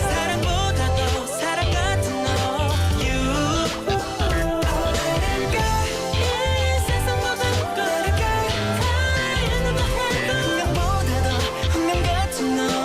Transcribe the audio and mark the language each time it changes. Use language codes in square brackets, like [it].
[ko] 사랑보다 더 사랑 같은 너. [en] You oh let it go. [ko] 이 세상보다 [en] let it go. [ko] 다 잃는다 해도 운명보다 더 운명 같은 너.